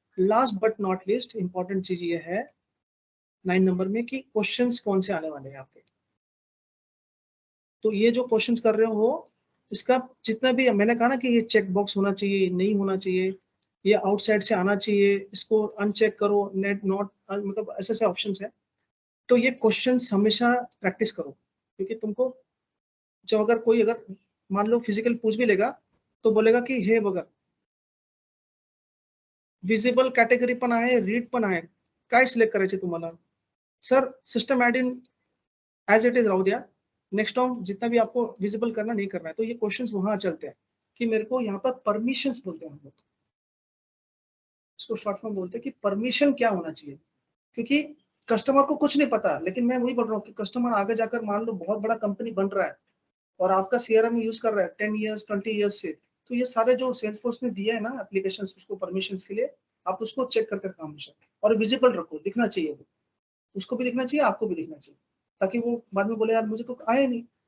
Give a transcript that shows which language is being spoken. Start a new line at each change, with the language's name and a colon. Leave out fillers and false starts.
Hindi: Last but not least important चीज ये है 9 नंबर में कि क्वेश्चंस कौन से आने वाले हैं आपके। तो ये जो क्वेश्चंस कर रहे हो, इसका जितना भी मैंने कहा ना कि ये चेक बॉक्स होना चाहिए, नहीं होना चाहिए, ये आउटसाइड से आना चाहिए, इसको अनचेक करो, नेट नॉट, मतलब ऐसे ऐसे ऑप्शंस है। तो ये क्वेश्चंस हमेशा प्रैक्टिस करो, क्योंकि तुमको जब अगर कोई अगर मान लो फिजिकल पूछ भी लेगा, तो बोलेगा कि
Marathi: हे बघा विजिबल कॅटेगरी पण आहे, रीड पण आहे, काय सिलेक्ट करायचे तुम्हाला?
Hindi: Sir system admin as it is राहू दिया, नेक्स्ट टाइम जितना भी आपको विजिबल करना नहीं करना है। तो ये क्वेश्चंस वहां चलते हैं कि मेरे को यहाँ पर परमिशंस बोलते हैं हम लोग, इसको शॉर्ट फॉर्म बोलते हैं कि परमिशन क्या होना चाहिए। क्योंकि कस्टमर को कुछ नहीं पता, लेकिन मैं वही बोल रहा हूँ कि कस्टमर आगे जाकर मान लो बहुत बड़ा कंपनी बन रहा है और आपका सीआरएम यूज कर रहा है 10 ईयर्स 20 ईयर्स से, तो ये सारे जो सेल्स फोर्स ने दिया है ना एप्लीकेशन, उसको परमिशंस के लिए आप उसको चेक कर काम हमेशा, और विजिबल रखो, दिखना चाहिए वो, उसको भी दिखना चाहिए, आपको भी दिखना चाहिए, ताकि वो बाद में बोले यार मुझे तो आया नहीं।